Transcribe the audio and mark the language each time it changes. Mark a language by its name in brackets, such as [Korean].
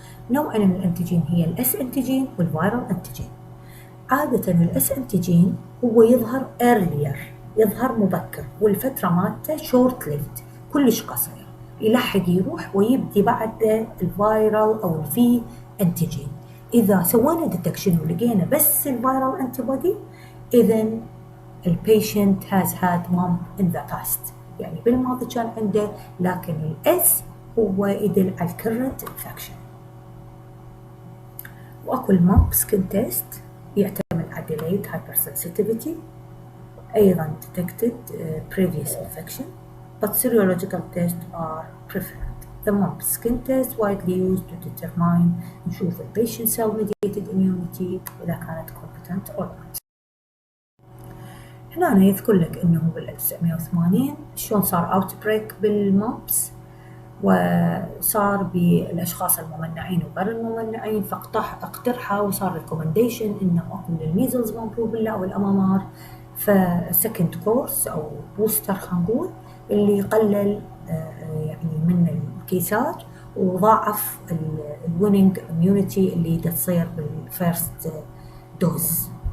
[Arabic] نوعين من الانتيجين هي الاس انتيجين والفيرال انتيجين. عادة الاس انتيجين هو يظهر earlier، يظهر مبكر، والفترة مالته short lived كلش قصير، يلحق يروح ويبدي بعد الفيرال أو الفي انتيجين. إذا سوينا ديتكشن ولقينا بس الفيرال انتي بودي إذن البيشنت [English] has had mump in the past، [Arabic] يعني بالماضي كان عنده، لكن الاس هو يدل على الكرنت انفكشن. واكو المامب سكين تيست يعتمد على [English] delayed hypersensitivity، ايضا detected previous infection but serological tests are preferred. The mump skin test widely used to determine [Arabic] نشوف [English] patient cell mediated immunity [Arabic] إذا كانت [English] competent or not. [Arabic] هنا يذكر لك إنه بال1980 شلون صار [English] outbreak [Arabic] بالموبس، وصار بالأشخاص الممنعين وغير الممنعين، فاقترحوا وصار [English] recommendation [Arabic] إنه أكون للميزلز والروبيلا أو الأمامار فسكند كورس أو بوستر خلينا نقول، اللي يقلل يعني من الكيسات وضاعف الويننج immunity اللي تصير بالفيرست دوز.